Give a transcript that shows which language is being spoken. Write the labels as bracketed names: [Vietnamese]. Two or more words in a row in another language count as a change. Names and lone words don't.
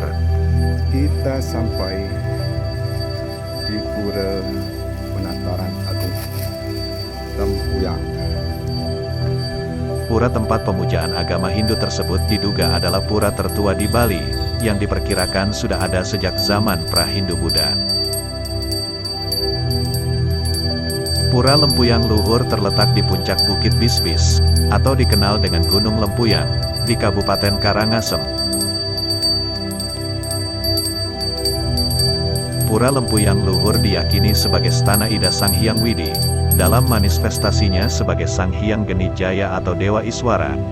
[Indonesian] Kita sampai di Pura Penataran Agung Lempuyang. Pura tempat pemujaan agama Hindu tersebut diduga adalah pura tertua di Bali, yang diperkirakan sudah ada sejak zaman pra-Hindu-Buddha. Pura Lempuyang Luhur terletak di puncak Bukit Bisbis, atau dikenal dengan Gunung Lempuyang, di Kabupaten Karangasem. Pura Lempuyang Luhur diyakini sebagai stana Ida Sang Hyang Widi, dalam manifestasinya sebagai Sang Hyang Geni Jaya atau Dewa Iswara.